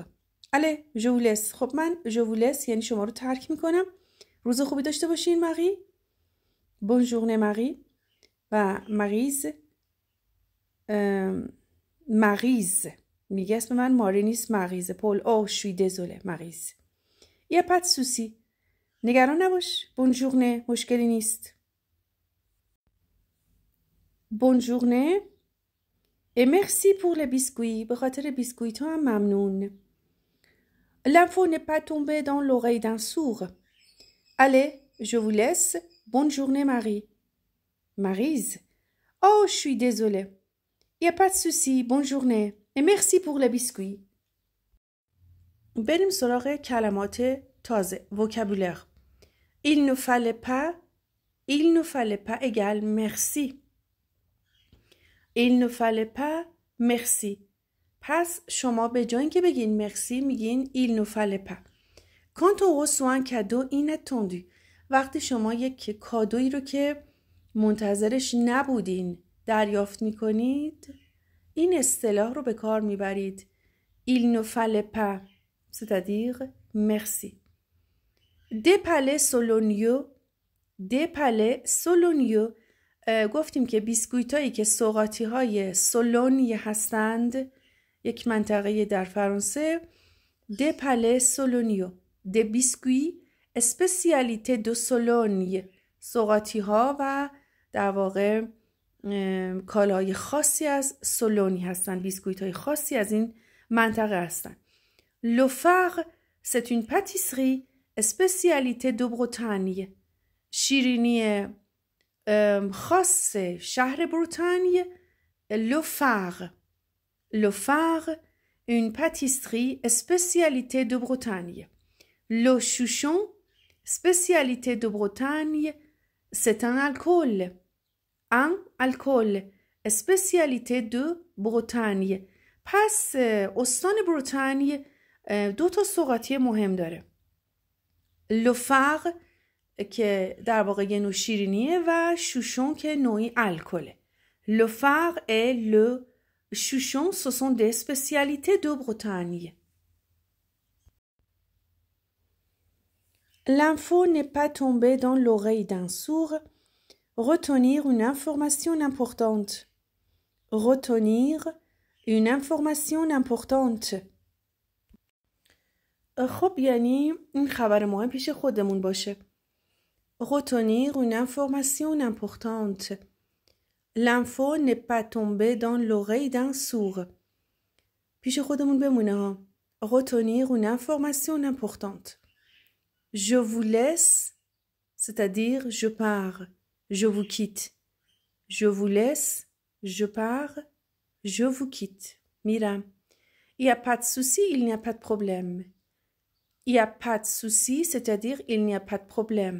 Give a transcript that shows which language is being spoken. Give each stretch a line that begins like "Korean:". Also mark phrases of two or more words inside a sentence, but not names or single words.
French: Allez, je vous laisse.
Persian: خب من
French: je vous laisse
Persian: یعنی شما رو ترک میکنم. روز خوبی داشته باشین ماری.
French: Bonne journée ماری.
Persian: و مریز میگه اسم من ماری نیست مریزه.
French: پول je suis désolée مریز. Y a pas de souci.
Persian: نگران نباش.
French: Bonne journée
Persian: مشکلی نیست.
French: Bonne journée. Et merci pour les biscuits.
Persian: به خاطر بیسکویت ها هم ممنون.
French: L'info n'est pas tombée dans l'oreille d'un sourd. Allez, je vous laisse. Bonne journée, Marie. Maryse. Oh, je suis désolée. Il n'y a pas de souci. Bonne journée. Et merci pour les biscuits.
Persian: بریم سراغ کلمات تازه.
French: vocabulaire. Il ne fallait pas égale merci. Il ne fallait pas merci.
Persian: پس شما به جای اینکه بگین مرسی میگین
French: il ne fallait pas. Quand on reçoit un cadeau inattendu.
Persian: وقتی شما یک کادویی رو که منتظرش نبودین دریافت میکنید این اصطلاح رو به کار میبرید.
French: Il ne fallait pas. C'est-à-dire merci. Des palais Sologno.
Persian: گفتیم که بیسکویت هایی که سوغاتی های سولونی هستند یک منطقه در فرانسه.
French: Des palais Sologno. Des biscuits spécialité de Sologne.
Persian: سوغاتی ها و در واقع کالاهای خاصی از سولونی هستند. بیسکویت های خاصی از این منطقه هستند.
French: Le phare c'est une pâtisserie spécialité de Bretagne.
Persian: شیرینی خاص شهر بروتانیه.
French: Le phare une pâtisserie spécialité de Bretagne. Le chouchon spécialité de Bretagne c'est un alcool spécialité de Bretagne.
Persian: پس استان بروتانیه دو تا سوغاتی مهم داره.
French: Le phare
Persian: که در واقع یه نوع شیرینیه و شوشون که نوعی الکله.
French: Le phare et le chouchon ce sont des spécialités de Bretagne. L'info n'est pas tombée dans l'oreille d'un sourd. Retenir une information importante. Retenir une information importante.
Persian: خب یعنی این خبر مهم پیش خودمون باشه.
French: Retenir une information importante. L'info n'est pas tombée dans l'oreille d'un sourd.
Persian: پیش خودمون بمونه ها.
French: Retenir une information importante. Je vous laisse, c'est-à-dire je pars, je vous quitte. Je vous laisse, je pars, je vous quitte.
Persian: میرم.
French: Il n'y a pas de souci, il n'y a pas de problème. Il n'y a pas de souci, c'est-à-dire il n'y a pas de problème.